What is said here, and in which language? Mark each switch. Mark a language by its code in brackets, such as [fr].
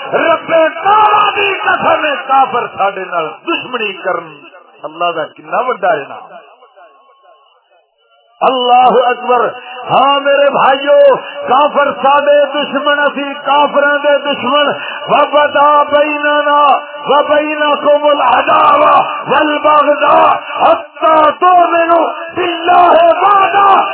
[pa] رب تعالی دی قسم ہے کافر ساڈے نال دشمنی کرن اللہ کا کتنا بڑا ہے نا. اللہ اکبر. ہاں میرے بھائیو کافر سادے دشمن اسی کافران دے دشمن. [ar] وبدا بیننا وبینکم العداوة والبغضاء حتى تؤمنوا بالله وعدا.